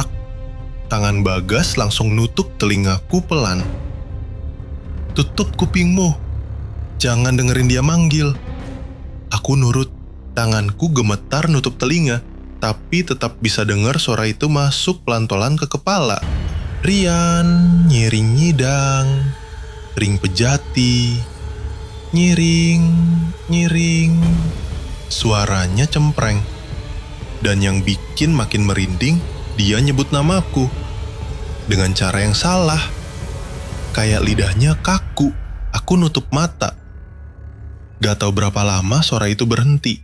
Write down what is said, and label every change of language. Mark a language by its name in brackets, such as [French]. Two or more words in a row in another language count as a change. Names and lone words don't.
[Indonesian] Tangan Bagas langsung nutup telingaku pelan. "Tutup kupingmu. Jangan dengerin dia manggil." Aku nurut. Tanganku gemetar nutup telinga, tapi tetap bisa dengar suara itu masuk pelan-pelan ke kepala. [Balinese] "Rian, nyiring nyidang, ring pejati, nyiring, nyiring." [Indonesian] Suaranya cempreng. Dan yang bikin makin merinding, dia nyebut namaku. Dengan cara yang salah. Kayak lidahnya kaku. Aku nutup mata. Gak tahu berapa lama suara itu berhenti.